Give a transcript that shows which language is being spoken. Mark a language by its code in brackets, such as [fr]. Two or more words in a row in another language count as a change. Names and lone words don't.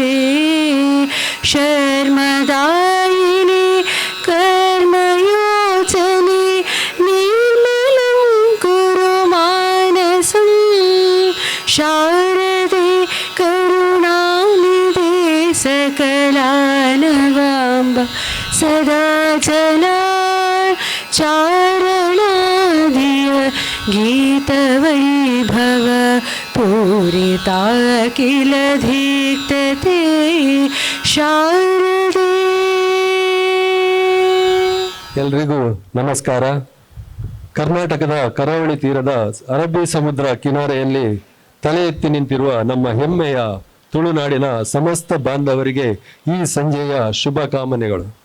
[sa] शर्मदायिनी कर्मयोजने निर्मलं कुरु मानसं शारदे करुणानिधे सकलानवाम्ब सदा जलान् चारणादिय गीतवैभव पूरिता किल धीक्तते शारदे. [kn] ಎಲ್ರಿಗೂ ನಮಸ್ಕಾರ. ಕರ್ನಾಟಕದ ಕರಾವಳಿ ತೀರದ ಅರಬ್ಬಿ ಸಮುದ್ರ ಕಿನಾರೆಯಲ್ಲಿ ತಲೆ ಎತ್ತಿ ನಿಂತಿರುವ ನಮ್ಮ ಹೆಮ್ಮೆಯ ತುಳುನಾಡಿನ ಸಮಸ್ತ ಬಾಂಧವರಿಗೆ ಈ ಸಂಜೆಯ ಶುಭ ಕಾಮನೆಗಳು.